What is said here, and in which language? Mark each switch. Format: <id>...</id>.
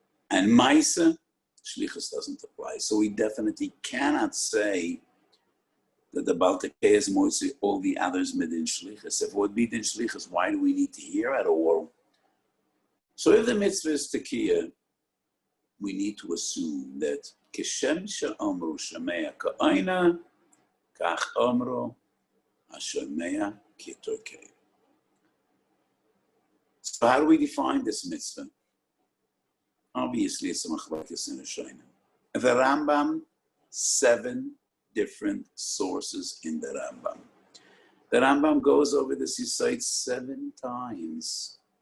<en>And Maisa, Shlichus doesn't apply. So we definitely cannot say that the Baal Tekei is mostly all the others midin Shlichus. If it would be din Shlichus, why do we need to hear at all? So if the mitzvah is Tekiya, we need to assume that</en> <he>כשם שאומרו שומע כעינה, כך אומרו השומע כתוקע.</he> <en>So how do we define this mitzvah? Obviously, it's a machlokes in Rishonim. The Rambam, 7 different sources in the Rambam. The Rambam goes over this, he cites 7 times.</en>